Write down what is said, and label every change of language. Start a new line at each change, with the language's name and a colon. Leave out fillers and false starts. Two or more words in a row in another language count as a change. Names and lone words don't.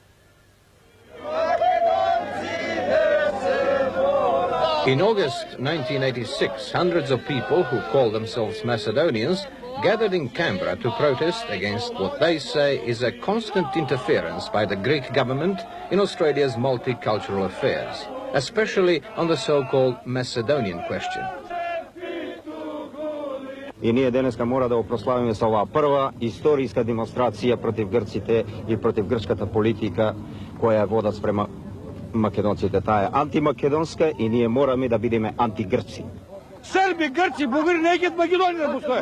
English: In August 1986, hundreds of people who call themselves Macedonians gathered in Canberra to protest against what they say is a constant interference by the Greek government in Australia's multicultural affairs, especially on the so-called Macedonian question.
Macedonian: И ние денеска мора да го прославиме со оваа прва историска демонстрација против грците и против грчката политика која водат спрема македонците. Таа е антимакедонска и ние мораме да бидеме антигрци. Срби, грци, бугари не идат Македонија да постојат.